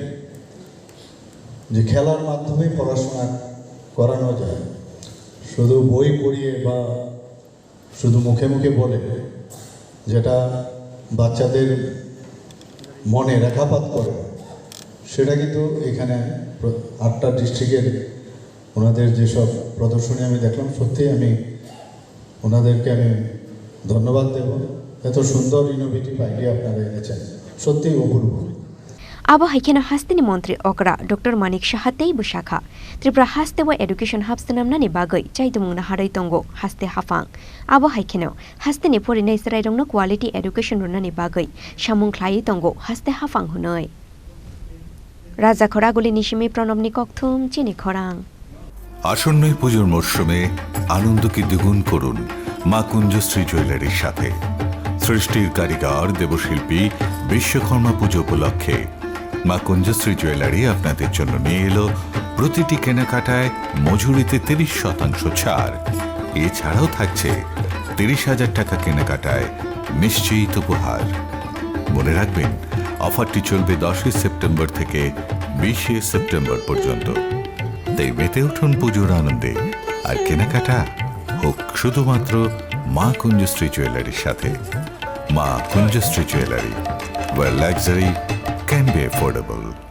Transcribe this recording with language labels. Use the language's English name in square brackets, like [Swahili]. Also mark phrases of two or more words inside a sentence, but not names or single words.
[Bangla] যে খেলার মাধ্যমে পড়াশোনা করানো যায় শুধু বই পড়িয়ে বা শুধু মুখে মুখে বলে যেটা বাচ্চাদের মনে রেখাপাত করে সেটা কিন্তু এখানে 8টা ডিস্ট্রিক্টের ওনাদের যেসব প্রদর্শনী আমি দেখলাম সত্যি আমি ওনাদেরকে আমি ধন্যবাদ দেব এত সুন্দর [English] innovative idea [Bangla] আপনারা এনেছেন সত্যি অপূর্ব [Kok Borok] Abo haikena Hasteni Montri Okra Dr.Manik Saha teibu shakha Tripura Hastewa Education Hubstanamnani bagai chaidumungna harai tongo Haste Hafang Abo haikeno Hasteni Phainai Swrwngmungni [English] Quality Education [Kok Borok] runani bagai Shamung khlai tongo Haste Hafang hunoi Rajakhor Agulini Shimi Pranobni Kokthum Chini Khorang [Bangla] আসন্ন পুজোর মরশুমে আনন্দকে দ্বিগুণ করুন মা কুঞ্জশ্রী জুয়েলারির সাথে সৃষ্টির কারিগর দেবশিল্পী বিশ্বকর্মা পুজো উপলক্ষে মা কুঞ্জশ্রী জুয়েলারি আপনাদের জন্য নিয়ে এলো প্রতিটি কেনাকাটায় মজুরিতে 30% ছাড় এছাড়াও থাকছে 30,000 টাকা কেনাকাটায় নিশ্চিত উপহার মনে রাখবেন অফারটি চলবে 10 সেপ্টেম্বর থেকে 20 সেপ্টেম্বর পর্যন্ত তাই মেতে উঠুন পুজোর আনন্দে আর কেনাকাটা হোক শুধুমাত্র মা কুঞ্জশ্রী জুয়েলারির সাথে মা কুঞ্জশ্রী জুয়েলারি [English] where luxury can be affordable